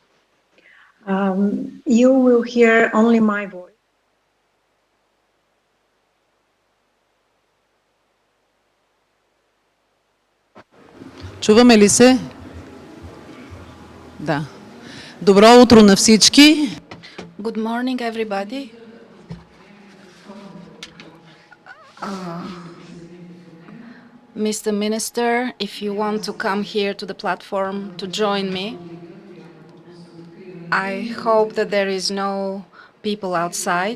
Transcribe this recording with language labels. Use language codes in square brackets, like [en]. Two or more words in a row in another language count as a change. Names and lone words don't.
[en] You will hear only my voice. [bg] Чуваме ли се? Да. Добро утро на всички. [en] Good morning, everybody. Mr. Minister, if you want to come here to the platform to join me, I hope that there is no people outside.